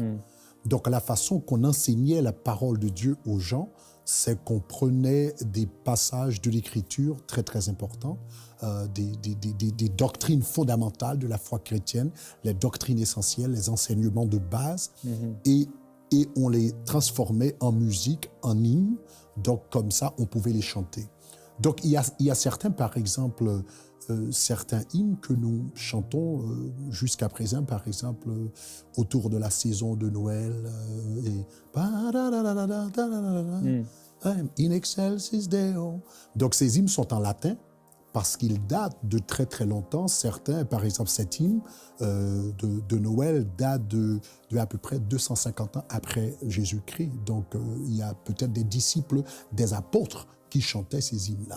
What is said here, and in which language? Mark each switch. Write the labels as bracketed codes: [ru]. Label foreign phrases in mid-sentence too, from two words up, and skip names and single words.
[fr] Donc la façon qu'on enseignait la parole de Dieu aux gens, c'est qu'on prenait des passages de l'Écriture très très importants, des doctrines fondamentales de la foi chrétienne, les doctrines essentielles, les enseignements de base, et on les transformait en musique, en hymne. Donc comme ça, on pouvait les chanter. Donc il y a certains, par exemple, certains hymnes que nous chantons jusqu'à présent, par exemple, autour de la saison de Noël. [la] In excelsis Deo. [fr] Donc ces hymnes sont en latin parce qu'ils datent de très très longtemps. Certains, par exemple, cet hymne de Noël date de à peu près 250 ans après Jésus-Christ. Donc il y a peut-être des disciples, des apôtres qui chantaient ces hymnes-là.